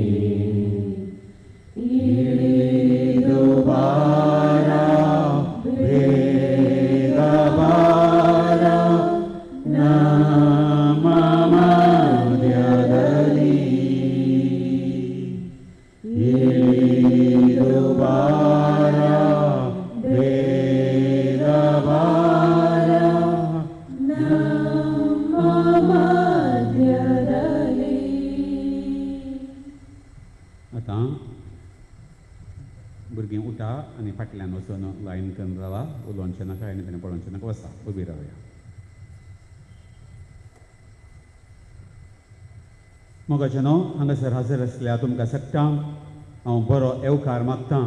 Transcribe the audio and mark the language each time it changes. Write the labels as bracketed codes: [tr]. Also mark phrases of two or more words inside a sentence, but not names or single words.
[kn] ಇಳಿದು ಬಾರ ಬೇಗ ಬಾರ ನಮ್ಮ ಮಧ್ಯದಲ್ಲಿ ಇಳಿದು ಬಾರ ಬೇಗ ಬಾರ ನಮ್ಮ ಮಧ್ಯದಲ್ಲಿ. [kok] आतां भुरगीं उठा आनी फाटल्यान वचून लायन करून रावा. उलोवचें नाका आनी तेणें पळोवचें नाका. वसा उबी रावया. मोगाचे न्हू हांगासर हजर आसल्या तुमकां सगळ्यांक हांव बरो येवकार मागतां.